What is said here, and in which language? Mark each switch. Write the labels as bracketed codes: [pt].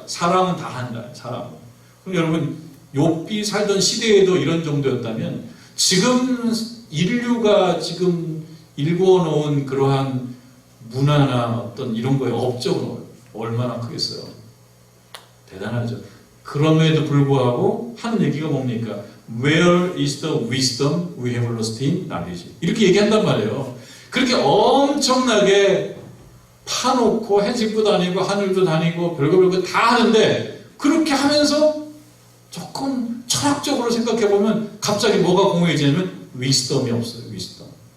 [ko] 사람은 다 한다. 사람. 그럼 여러분 욥이 살던 시대에도 이런 정도였다면 지금 인류가 지금 일구어 놓은 그러한 문화나 이런 거에 업적은 얼마나 크겠어요. 대단하죠. 그럼에도 불구하고 하는 얘기가 뭡니까? [en] Where is the wisdom we have lost in knowledge? [ko] 이렇게 얘기한단 말이에요. 그렇게 엄청나게 파놓고 해집고 다니고 하늘도 다니고 별거 다 하는데 그렇게 하면서 조금 철학적으로 생각해보면 갑자기 뭐가 공허해지냐면 위스덤이 없어요. 위스덤.